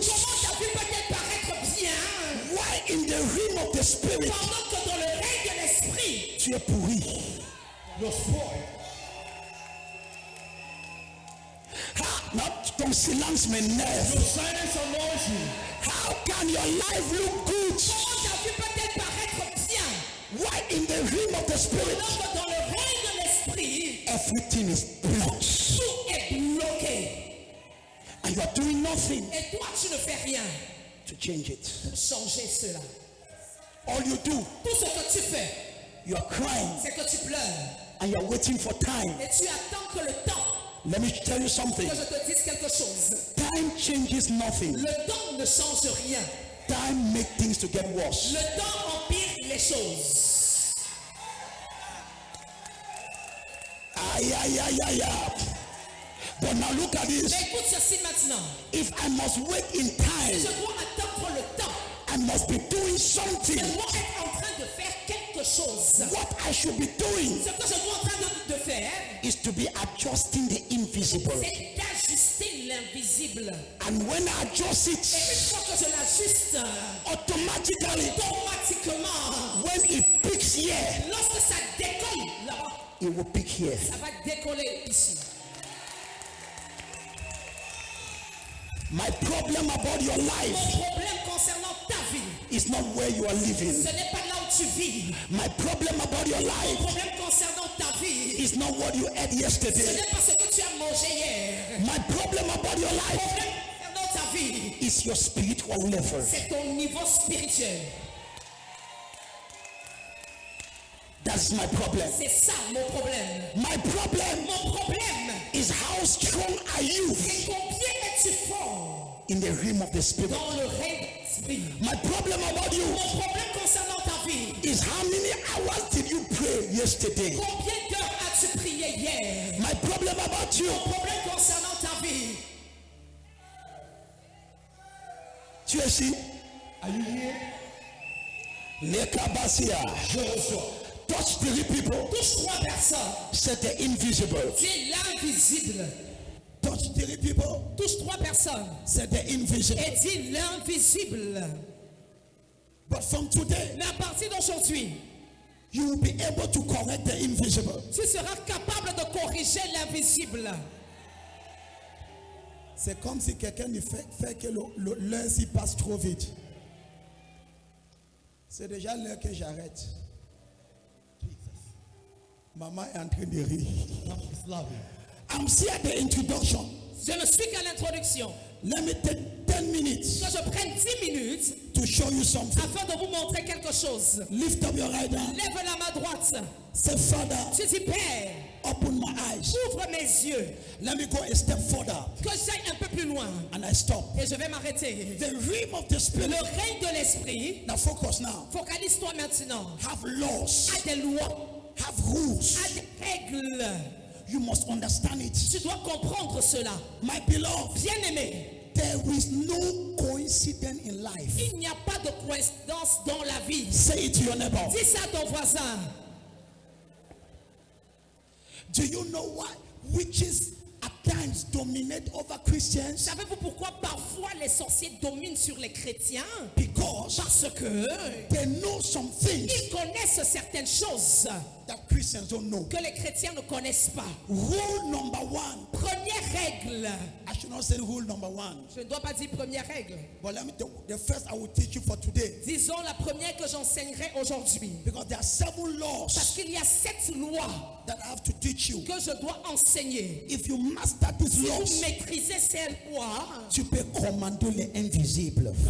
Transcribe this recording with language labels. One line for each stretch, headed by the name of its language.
French: Comment ta vie peut-elle paraître bien
English: Why in the realm of the spirit
French: pendant que dans le règne de l'esprit, tu es pourri?
English: You're spoiled.
French: Ton silence m'énerve.
English: Your silence annoys you. How can your life look good?
French: comment ta vie peut-elle paraître bien
English: Why in the realm of the spirit
French: pendant que dans le règne de l'esprit,
English: everything is blocked
French: tout est bloqué.
English: and you are doing nothing
French: Et toi, tu ne fais rien
English: to change it?
French: pour changer cela.
English: All you do,
French: Tout ce que tu fais,
English: you are crying
French: c'est que tu pleures.
English: and you are waiting for time.
French: Et tu attends que le temps,
English: Let me tell you something.
French: que je te dise quelque chose.
English: Time changes nothing.
French: Le temps ne change rien.
English: Time makes things to get worse.
French: Le temps empire les choses.
English: Aïe, aïe, aïe, aïe, aïe. But now look at this.
French: Mais écoute ceci maintenant.
English: If I must wait in
French: Je
English: time,
French: dois attendre le temps.
English: I must be doing something.
French: Je dois être en train de faire quelque chose.
English: What I should be doing
French: Ce que je dois en train de faire,
English: is to be adjusting the invisible.
French: c'est d'ajuster l'invisible.
English: And when I adjust
French: Et une
English: it,
French: fois que je l'ajuste,
English: automatically,
French: automatiquement,
English: when it peaks here,
French: lorsque ça décolle là-bas,
English: it will peak here.
French: ça va décoller ici.
English: My problem about your
French: Mon
English: life
French: problème concernant ta vie,
English: is not where you are living.
French: ce n'est pas là où tu vis.
English: My problem about your
French: Mon
English: life
French: problème concernant ta vie,
English: is not what you ate
French: ce
English: yesterday.
French: n'est pas ce que tu as mangé hier.
English: My problem about your
French: Mon
English: life
French: problème concernant ta vie,
English: is your spiritual level.
French: c'est ton niveau spirituel.
English: That's my problem.
French: C'est ça mon problème.
English: My problem
French: Mon problème,
English: is how strong are you
French: c'est combien es-tu fort
English: in the realm of the spirit.
French: dans le règne de l'esprit.
English: My problem about you
French: Mon problème concernant ta vie,
English: is how many hours did you pray yesterday?
French: combien d'heures as-tu prié hier?
English: My problem about you,
French: Mon problème concernant ta vie, tu es ici?
English: Are you here? Nekabasia.
French: Je reçois.
English: Touch 3 people.
French: touche 3 personnes.
English: Said the invisible.
French: Dis l'invisible.
English: Touch 3 people.
French: Touche 3 personnes.
English: Said the invisible.
French: Et dis l'invisible.
English: But from today,
French: Mais à partir d'aujourd'hui,
English: you will be able to correct the invisible.
French: tu seras capable de corriger l'invisible. C'est comme si quelqu'un fait que l'heure s'y passe trop vite. C'est déjà l'heure que j'arrête. Maman est en train de rire.
English: It's lovely. I'm still at the introduction.
French: Je ne suis qu'à l'introduction.
English: Let me take 10 minutes
French: Que je prenne 10 minutes
English: to show you something.
French: afin de vous montrer quelque chose.
English: Lift up your right hand.
French: Lève la main droite.
English: Say, Father,
French: Tu dis, Père,
English: open my eyes.
French: ouvre mes yeux.
English: Let me go a step further.
French: Que j'aille un peu plus loin.
English: And I stop.
French: Et je vais m'arrêter.
English: The realm of the spirit.
French: Le règne de l'esprit,
English: Now focus now.
French: focalise-toi maintenant,
English: Have laws.
French: a des lois,
English: Have rules.
French: a des règles.
English: You must understand it.
French: Tu dois comprendre cela.
English: My beloved,
French: Bien-aimé,
English: there is no coincidence in life.
French: il n'y a pas de coïncidence dans la vie.
English: Say it to your neighbor.
French: Dis ça à ton voisin.
English: Do you know why witches at times dominate over Christians?
French: Savez-vous pourquoi parfois les sorciers dominent sur les chrétiens?
English: Because
French: Parce que
English: they know some things
French: ils connaissent certaines choses
English: that Christians don't know.
French: que les chrétiens ne connaissent pas.
English: Rule number 1.
French: Première règle.
English: I should not say rule number 1.
French: Je ne dois pas dire première règle.
English: But let me the first I will teach you for today.
French: Disons la première que j'enseignerai aujourd'hui.
English: Because there are 7
French: Parce
English: laws
French: qu'il y a 7 lois
English: that I have to teach you.
French: que je dois enseigner.
English: If you master these
French: Si
English: laws,
French: vous maîtrisez ces lois, tu peux commander les invisibles.